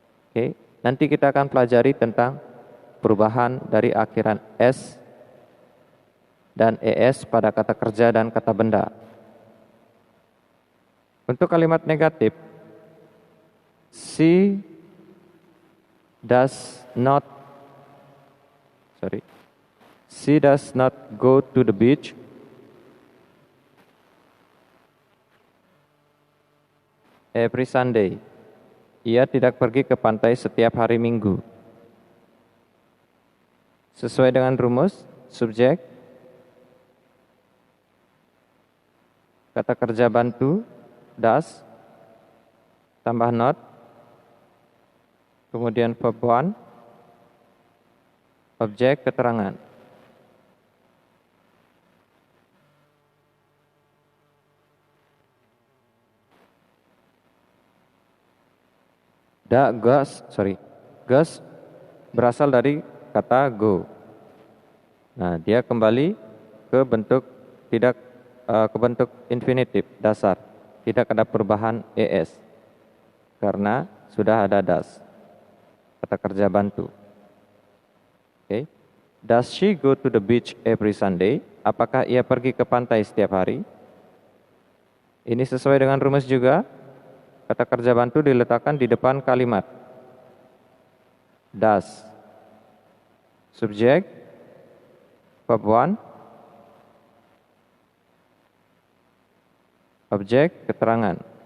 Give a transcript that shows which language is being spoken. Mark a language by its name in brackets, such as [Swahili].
[Indonesian] Oke, nanti kita akan pelajari tentang perubahan dari akhiran s dan es pada kata kerja dan kata benda. Untuk kalimat negatif, [English] she does not go to the beach every Sunday. [Indonesian] Ia tidak pergi ke pantai setiap hari Minggu. Sesuai dengan rumus, subjek, kata kerja bantu, does, tambah not, kemudian verb one, objek keterangan. Goes berasal dari kata go. Nah, dia kembali ke bentuk ke bentuk infinitif dasar, tidak ada perubahan es karena sudah ada does, kata kerja bantu. [English] Okay. Does she go to the beach every Sunday? [Indonesian] Apakah ia pergi ke pantai setiap hari? Ini sesuai dengan rumus juga. Kata kerja bantu diletakkan di depan kalimat. Does, subjek, verb one, objek keterangan.